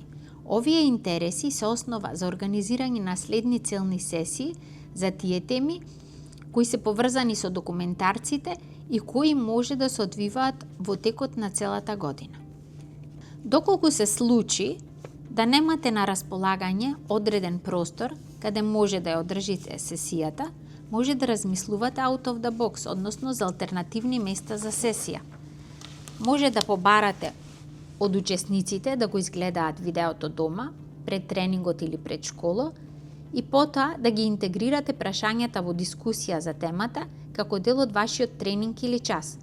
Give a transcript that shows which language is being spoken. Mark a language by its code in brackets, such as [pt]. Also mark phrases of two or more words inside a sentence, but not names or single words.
[mk] Овие интереси се основа за организирање на следни целни сесии за тие теми кои се поврзани со документарците и кои може да се одвиваат во текот на целата година. Доколку се случи да немате на располагање одреден простор каде може да ја одржите сесијата, може да размислувате [en] out of the box, [mk] односно за алтернативни места за сесија. Може да побарате од учесниците да го изгледаат видеото дома, пред тренингот или пред школа, и потоа да ги интегрирате прашањата во дискусија за темата како дел од вашиот тренинг или час.